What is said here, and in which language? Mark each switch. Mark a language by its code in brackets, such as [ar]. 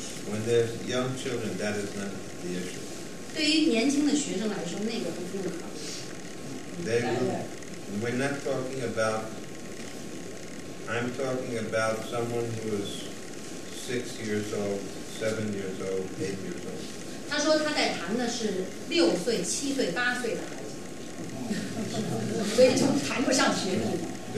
[en] When there's young children, that is not the issue. [zh] 对于年轻的学生来说，那个不用考虑。 [en] They will, we're not talking about, I'm talking about someone who is 6 years old, 7 years old, 8 years old. [zh] 他说他在谈的是6岁、7岁、8岁的孩子，所以就谈不上学历，